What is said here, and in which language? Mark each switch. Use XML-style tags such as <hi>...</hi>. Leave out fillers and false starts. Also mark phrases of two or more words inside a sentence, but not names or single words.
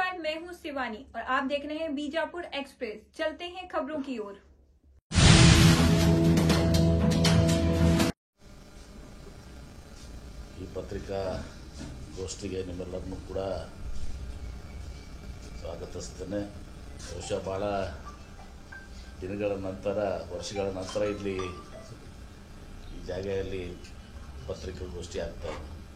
<hi>मैं हूं शिवानी और आप देख रहे हैं बीजापुर एक्सप्रेस। चलते हैं खबरों की ओर।</hi> <kn>ಈ ಪತ್ರಿಕಾ ಗೋಷ್ಠಿಗೆ ನಿಮ್ಮೆಲ್ಲರನ್ನೂ ಕೂಡ ಸ್ವಾಗತಿಸ್ತೇನೆ. ಬಹುಶಃ ಭಾಳ ದಿನಗಳ ನಂತರ, ವರ್ಷಗಳ ನಂತರ ಇಲ್ಲಿ ಈ ಜಾಗೆಯಲ್ಲಿ ಪತ್ರಿಕಾಗೋಷ್ಠಿ ಆಗ್ತಾ ಇದೆ.</kn>